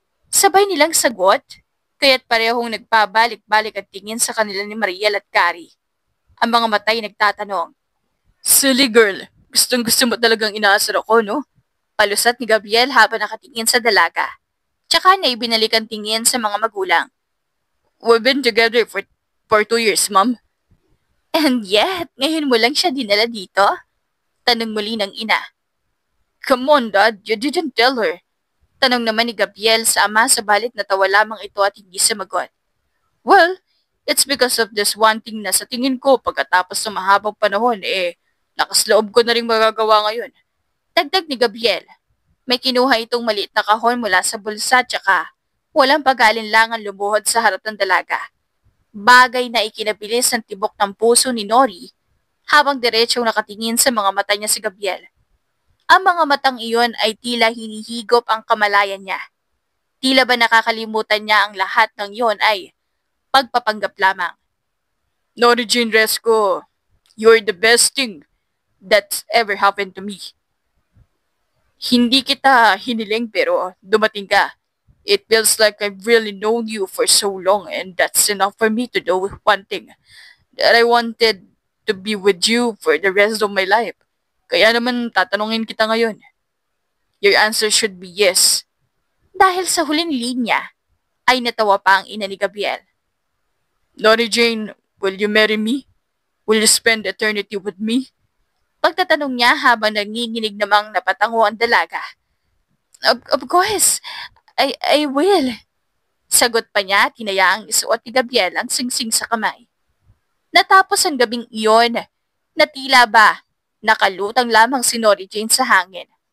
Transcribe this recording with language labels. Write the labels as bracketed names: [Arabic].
[Filipino] Sabay nilang sagot, kaya't parehong nagpabalik-balik at tingin sa kanila ni Mariel at Carrie. Ang mga matay nagtatanong, [English] Silly girl, [Filipino] gustong-gusto mo talagang inaasar ako, no? Palusat ni Gabriel habang nakatingin sa dalaga. Tsaka na ibinalikan tingin sa mga magulang. [English] We've been together for 2 years, ma'am. And yet, [Filipino] ngayon mo lang siya dinala dito? Tanong muli ng ina. [English] Come on, Dad, you didn't tell her. [Filipino] Tanong naman ni Gabriel sa ama sabalit natawa lamang ito at hindi sumagot. [English] Well, it's because of this one thing [Filipino] na sa tingin ko pagkatapos ng mahabang panahon, nakasloob ko na rin magagawa ngayon. Dagdag ni Gabriel. May kinuha itong maliit na kahon mula sa bulsa tsaka walang pag-alinlangan lumuhod sa harap ng dalaga. Bagay na ikinabilis ng tibok ng puso ni Nori habang diretsong nakatingin sa mga mata niya si Gabriel. Ang mga matang iyon ay tila hinihigop ang kamalayan niya. Tila ba nakakalimutan niya ang lahat ng iyon ay pagpapanggap lamang. [English] Nori Jane Resco, you're the best thing that's ever happened to me. [Filipino] Hindi kita hiniling pero dumating ka. [English] It feels like I've really known you for so long and that's enough for me to know one thing. That I wanted to be with you for the rest of my life. [Filipino] Kaya naman tatanungin kita ngayon. [English] Your answer should be yes. [Filipino] Dahil sa huling linya, ay natawa pa ang ina ni Gabriel. [English] Nori Jane, will you marry me? Will you spend eternity with me? [Filipino] Pagtatanong niya habang nanginginig namang napatango ang dalaga. [English] Of course, I will. [Filipino] Sagot pa niya at hinayaang isuot ni Gabriel ang singsing sa kamay. Natapos ang gabing iyon na tila ba nakalutang lamang si Nori Jane sa hangin.